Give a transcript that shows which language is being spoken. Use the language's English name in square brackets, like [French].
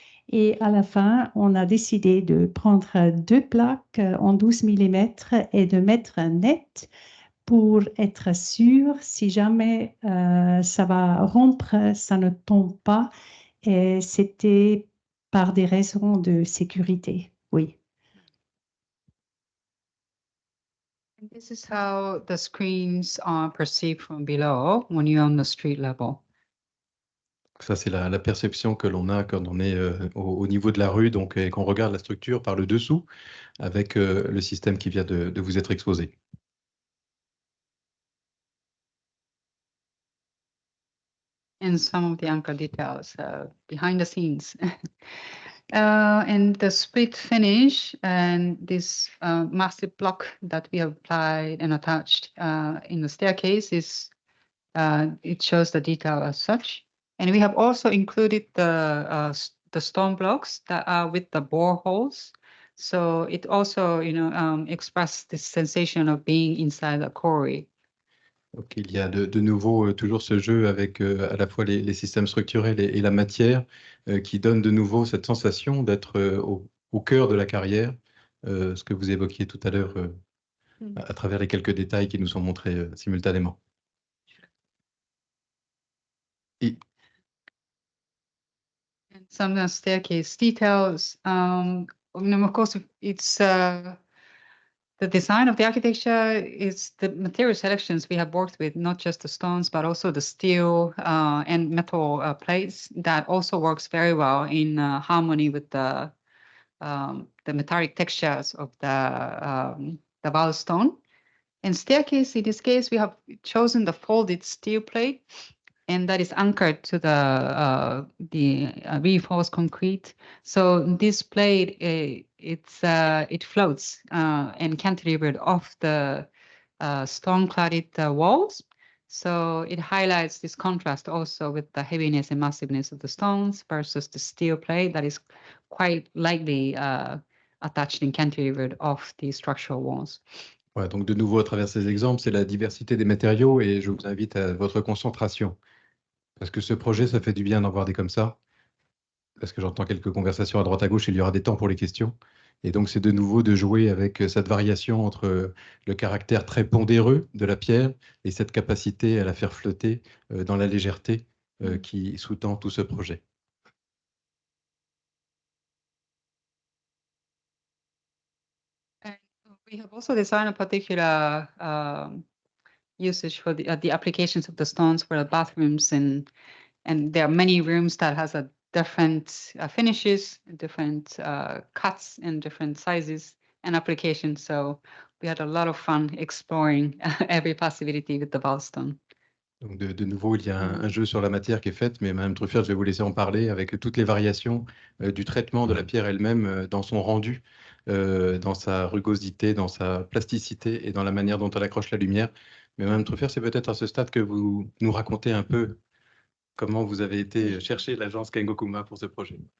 [French] Et à la fin, on a décidé de prendre deux plaques en 12 mm et de mettre un net pour être sûr, si jamais ça va rompre, ça ne tombe pas. Et c'était par des raisons de sécurité, oui. [English] And this is how the screens are perceived from below when you're on the street level. [French] Ça, c'est la perception que l'on a quand on est au niveau de la rue, donc et qu'on regarde la structure par le dessous avec le système qui vient de vous être exposé. [English] And some of the anchor details behind the scenes. And the split finish and this massive block that we have applied and attached in the staircase is, it shows the detail as such. And we have also included the stone blocks that are with the boreholes. So it also, expresses this sensation of being inside a quarry. [French] Donc, il y a de nouveau toujours ce jeu avec à la fois les systèmes structurels et la matière qui donne de nouveau cette sensation d'être au cœur de la carrière, ce que vous évoquiez tout à l'heure à travers les quelques détails qui nous sont montrés simultanément. Et [English] And some staircase details. Of course, it's The design of the architecture is the material selections we have worked with, not just the stones, but also the steel and metal plates that also works very well in harmony with the metallic textures of the valve stone. And staircase, in this case, we have chosen the folded steel plate, and that is anchored to the reinforced concrete. So this plate, it floats and cantilevered off the stone-cladded walls. So it highlights this contrast also with the heaviness and massiveness of the stones versus the steel plate that is quite lightly attached and cantilevered off the structural walls. [French] Ouais, donc de nouveau, à travers ces exemples, c'est la diversité des matériaux et je vous invite à votre concentration. Parce que ce projet, ça fait du bien d'en voir des comme ça. Parce que j'entends quelques conversations à droite à gauche, il y aura des temps pour les questions. Et donc, c'est de nouveau de jouer avec cette variation entre le caractère très pondéreux de la pierre et cette capacité à la faire flotter dans la légèreté qui sous-tend tout ce projet. [English] We have also designed a particular usage for the applications of the stones for the bathrooms, and there are many rooms that has a different finishes, different cuts, and different sizes and applications. So we had a lot of fun exploring every possibility with the valve stone. [French] Donc de nouveau, il y a un jeu sur la matière qui est fait, mais Madame Truffert, je vais vous laisser en parler avec toutes les variations du traitement de la pierre elle-même dans son rendu, dans sa rugosité, dans sa plasticité et dans la manière dont elle accroche la lumière. Mais Madame Truffert, c'est peut-être à ce stade que vous nous racontez un peu comment vous avez été chercher l'agence Kengo Kuma pour ce projet.